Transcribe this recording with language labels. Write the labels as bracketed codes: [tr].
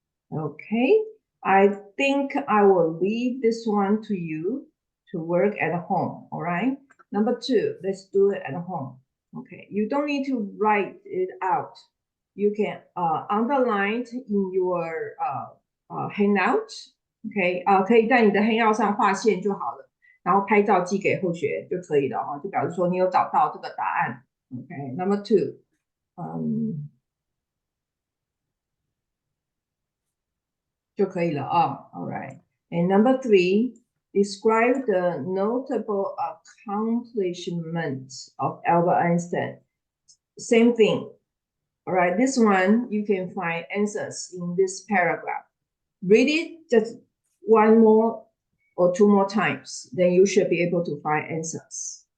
[en] Okay, I think I will leave this one to you to work at home. All right. Number 2, let's do it at home. Okay, you don't need to write it out. You can underline in your handout. [zh] OK 可以在你的 handout 上画线就好了，然后拍照寄给后学就可以了哈，就表示说你有找到这个答案。 [en] OK, number 2, [zh] 就可以了啊。 [en] All right. And number 3, describe the notable accomplishments of Albert Einstein. Same thing. All right, this one you can find answers in this paragraph. Read it just 1 more or 2 more times, then you should be able to find answers.